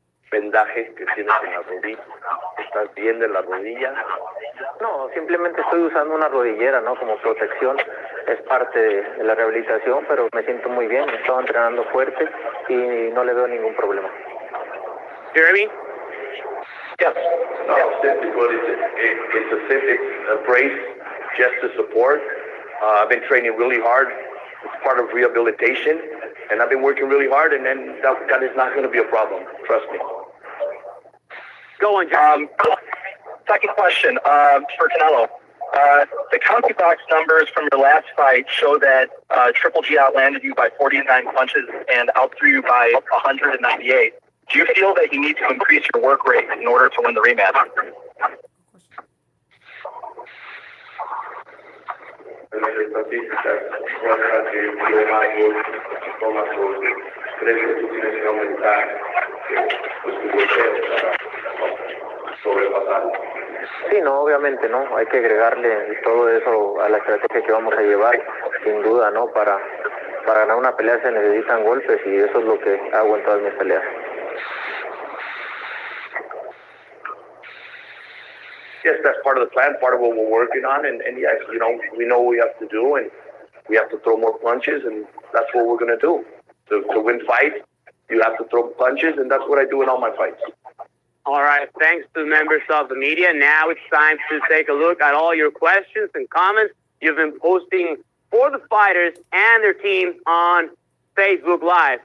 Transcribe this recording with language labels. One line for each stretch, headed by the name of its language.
Spanish: Vendaje que tienes en la rodilla. ¿Estás bien de la rodilla? No, simplemente estoy usando una rodillera, ¿no? Como protección. Es parte de la rehabilitación, pero me siento muy bien. He estado entrenando fuerte y no le veo ningún problema.
English: Jeremy? Yes. No, simply put, it's a brace just to support. I've been training really hard. It's part of rehabilitation, and I've been working really hard, and then that is not going to be a problem. Trust me. Go on, Jeremy. Second question for Canelo. The CompuBox numbers from your last fight show that Triple G outlanded you by 49 punches and outthrew you by 198. Do you feel that you need to increase your work rate in order to win the rematch?
Spanish: En las estadísticas muestran que yo tomas crees que tú tienes que aumentar pues, tu boxeo para sobrepasarlo. Sí, no, obviamente, ¿no? Hay que agregarle todo eso a la estrategia que vamos a llevar, sin duda, ¿no? Para ganar una pelea se necesitan golpes y eso es lo que hago en todas mis peleas.
English: Yes, that's part of the plan, part of what we're working on, and yes, you know, we know what we have to do, and we have to throw more punches, and that's what we're going to do. To win fights, you have to throw punches, and that's what I do in all my fights. All right, thanks to members of the media. Now it's time to take a look at all your questions and comments you've been posting for the fighters and their team on Facebook Live.